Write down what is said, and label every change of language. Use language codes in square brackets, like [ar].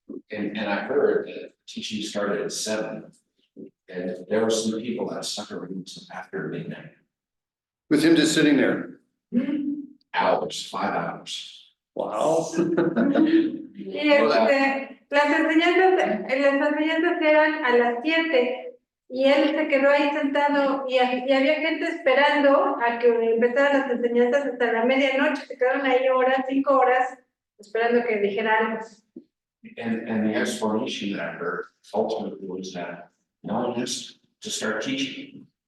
[en] And I heard that teaching started at 7, and there were some people that stuck around until after midnight. With him just sitting there. Hours, 5 hours. Wow. [es] Y las enseñanzas eran a las 7 y él se quedó ahí sentado y había gente esperando a que empezaran las enseñanzas hasta la medianoche. Se quedaron ahí horas, 5 horas, esperando que dijera algo. [en] And the explanation that I heard ultimately was that no one has to start teaching.